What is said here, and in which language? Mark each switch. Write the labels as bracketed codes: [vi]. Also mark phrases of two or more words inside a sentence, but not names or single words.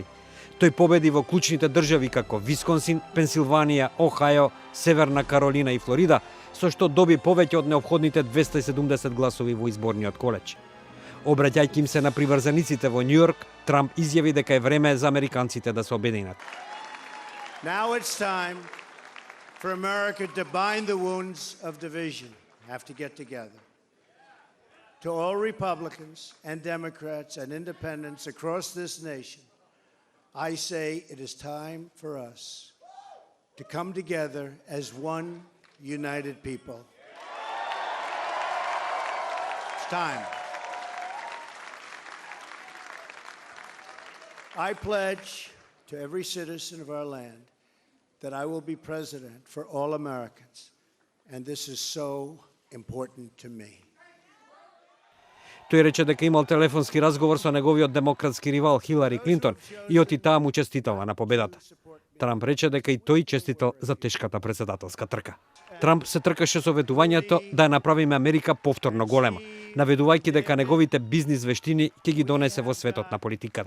[mk] Тој победи во клучните држави како Висконсин, Пенсилванија, Охајо, Северна Каролина и Флорида, со што доби повеќе од неопходните 270 гласови во изборниот колеж. Обраќајќи им се на приврзаниците во Њујорк, Трамп изјави дека е време за американците да се обединат. [en] Now it's time for America to bind the wounds of division. Have to get together. To all Republicans and Democrats and independents across this nation, I say it is time for us to come together as one united people. It's time. I pledge to every citizen of our land that I will be president for all Americans, and this is so important to me. [mk] Тој рече дека имал телефонски разговор со неговиот демократски ривал Хилари Клинтон и оти таа му честитала на победата. Трамп рече дека и тој честитал за тешката председателска трка. Трамп се тркаше со ветувањето да ја направиме Америка повторно голема, наведувајќи дека неговите бизнис вештини ќе ги донесе во светот на политиката.